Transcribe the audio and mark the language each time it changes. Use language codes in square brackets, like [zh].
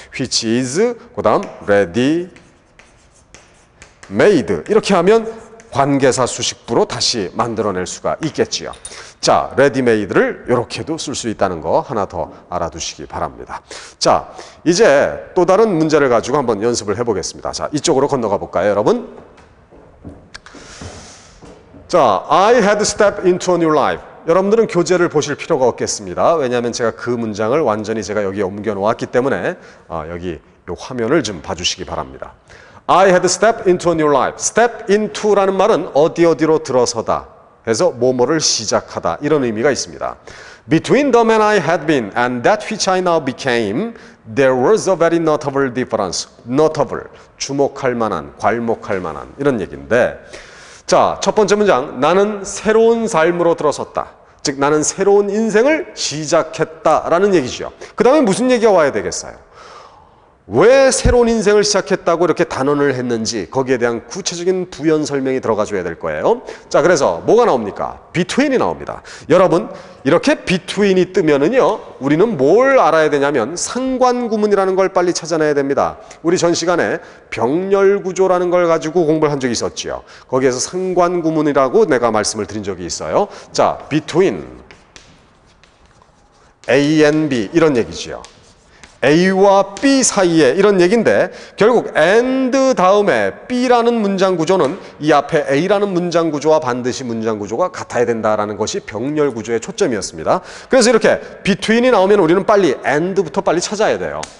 [en] which is, [ko] 그 다음 [en] ready made [ko] 이렇게 하면 관계사 수식부로 다시 만들어낼 수가 있겠지요. 자, ready made를 이렇게도 쓸 수 있다는 거 하나 더 알아두시기 바랍니다. 자, 이제 또 다른 문제를 가지고 한번 연습을 해보겠습니다. 자, 이쪽으로 건너가 볼까요, 여러분? [en] 자, I had stepped into a new life. [ko] 여러분들은 교재를 보실 필요가 없겠습니다. 왜냐하면 제가 그 문장을 완전히 제가 여기에 옮겨 놓았기 때문에 여기 이 화면을 좀 봐주시기 바랍니다. [en] I had stepped into a new life. [ko] step into라는 말은 어디로 들어서다 해서 뭐뭐를 시작하다 이런 의미가 있습니다. [en] Between the man I had been and that which I now became, there was a very notable difference. [ko] notable, 주목할 만한, 괄목할 만한 이런 얘기인데 자, 첫 번째 문장, 나는 새로운 삶으로 들어섰다. 즉 나는 새로운 인생을 시작했다라는 얘기죠. 그 다음에 무슨 얘기가 와야 되겠어요? 왜 새로운 인생을 시작했다고 이렇게 단언을 했는지 거기에 대한 구체적인 부연 설명이 들어가 줘야 될 거예요. 자, 그래서 뭐가 나옵니까? between이 나옵니다. 여러분, 이렇게 between이 뜨면은요, 우리는 뭘 알아야 되냐면 상관구문이라는 걸 빨리 찾아내야 됩니다. 우리 전 시간에 병렬구조라는 걸 가지고 공부를 한 적이 있었지요. 거기에서 상관구문이라고 내가 말씀을 드린 적이 있어요. [en] 자, between A and B [ko] 이런 얘기지요. A와 B 사이에 이런 얘기인데 결국 and 다음에 B라는 문장 구조는 이 앞에 A라는 문장 구조와 반드시 문장 구조가 같아야 된다라는 것이 병렬 구조의 초점이었습니다. 그래서 이렇게 between이 나오면 우리는 빨리 and부터 빨리 찾아야 돼요.